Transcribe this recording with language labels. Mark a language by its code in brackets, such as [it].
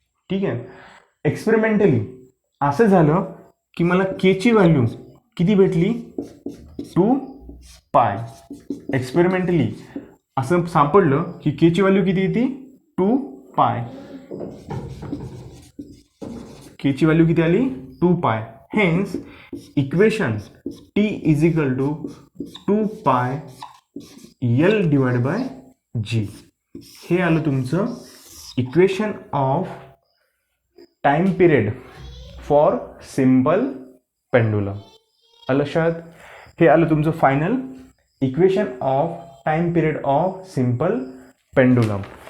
[mr] ठीक आहे. एक्सपेरिमेंटली असं झालं की मला केची व्हॅल्यू किती भेटली 2 पाय. एक्सपेरिमेंटली असं सापडलं की केची व्हॅल्यू किती येते 2 पाय. केची व्हॅल्यू किती आली 2 पाय. [en] Hence equation T is equal to 2 pi L divide by G. [mr] हे आलं तुमचं [en] Equation of time period for simple pendulum. [mr] लक्षात, हे आलं तुमचं [en] Final equation of time period of simple pendulum.